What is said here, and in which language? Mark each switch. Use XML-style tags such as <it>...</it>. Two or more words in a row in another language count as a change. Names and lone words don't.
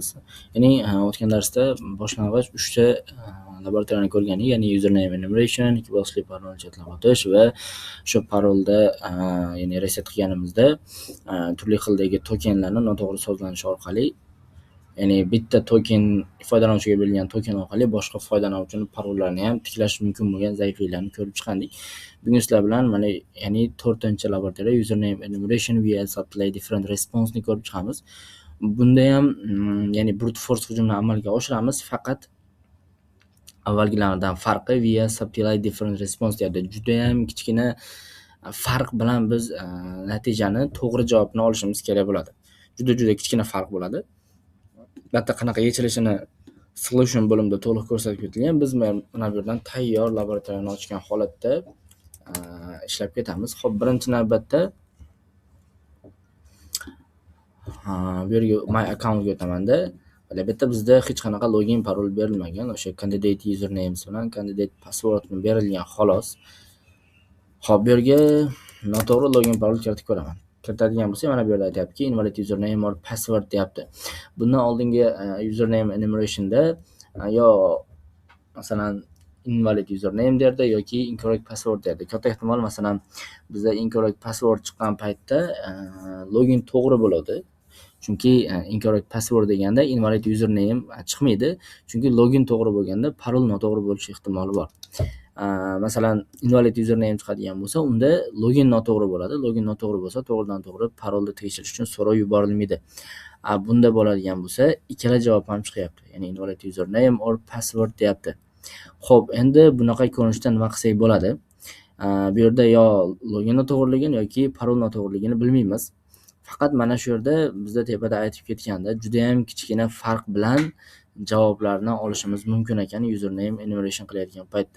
<uz>Ya'ni o'tgan darsda boshlang'ich 3 ta laboratoriyani ko'rganik, ya'ni</uz> <en>username enumeration,</en> <uz>ikki bosqichli parol chetlab o'tish va shu parolda ya'ni reset qilganimizda turli xildagi tokenlarni noto'g'ri sozlanishi orqali, ya'ni bitta token foydalanuvchiga berilgan token orqali boshqa foydalanuvchini parollarni ham tiklash mumkin bo'lgan zaifliklarni ko'rib chiqdik. Bugun sizlar bilan mana ya'ni 4-laboratoriya</uz> <en>username enumeration via supply different response</en> <uz>ni ko'rib chiqamiz. Bunda ham ya'ni</uz> <en>brute force</en> <uz>hujumni amalga oshiramiz, faqat avvalgilaridan farqi</uz> <en>via supply different response</en> <uz>deyapti. Juda ham kichkina farq bilan biz natijani, to'g'ri javobni olishimiz kerak bo'ladi. Juda kichkina farq bo'ladi. Albatta qanaqa yechilishini solution bo'limida to'liq ko'rsatib ketilgan. Biz mana bu yerdan tayyor laboratoriyani ochgan holatda ishlab ketamiz. Xo'p, birinchi navbatda bu yerga</uz> <en>my account</en> <uz>ga o'tamanda. Albatta bizda hech qanaqa login parol berilmagan. O'sha</uz> <en>candidate usernames</en> <uz>bilan</uz> <en>candidate passwordni</en> <uz>berilgan xolos. Xo'p, bu yerga noto'g'ri login parol kiritib ko'raman. Kiritadigan bo'lsa, mana bu yerda aytayaptiki</uz> <en>invalid username or password</en> <uz>deyapti. Bundan oldingi</uz> <en>username enumerationda</en> <uz>yo masalan</uz> <en>invalid username</en> <uz>derdi yoki</uz> <en>incorrect password</en> <uz>derdi. Katta ehtimol masalan bizda</uz> <en>incorrect password</en> <uz>chiqqan paytda login to'g'ri bo'ladi. Chunki</uz> <en>incorrect password</en> <uz>deganda</uz> <en>invalid username</en> <uz>chiqmaydi. Chunki login to'g'ri bo'lganda parol noto'g'ri bo'lish ehtimoli bor. Masalan</uz> <en>invalid username</en> <uz>chiqadigan bo'lsa, unda login noto'g'ri bo'ladi. Login noto'g'ri bo'lsa, to'g'ridan to'g'ri parolni tekshirish uchun so'rov yuborilmaydi. Bunda bo'ladigan bo'lsa, ikkala javob ham chiqyapti. Ya'ni</uz> <en>invalid username or password</en> <uz>deyapti. Xo'p, endi bunaqa ko'rinishda nima qilsak bo'ladi? Bu yerda yo login noto'g'riligini yoki parol noto'g'riligini bilmaymiz. Faqat mana shu yerda bizda tepada aytib ketganda juda ham kichkina farq bilan javoblarni olishimiz mumkin ekan</uz> <en>username enumeration</en> <uz>qilayotgan paytda.</uz>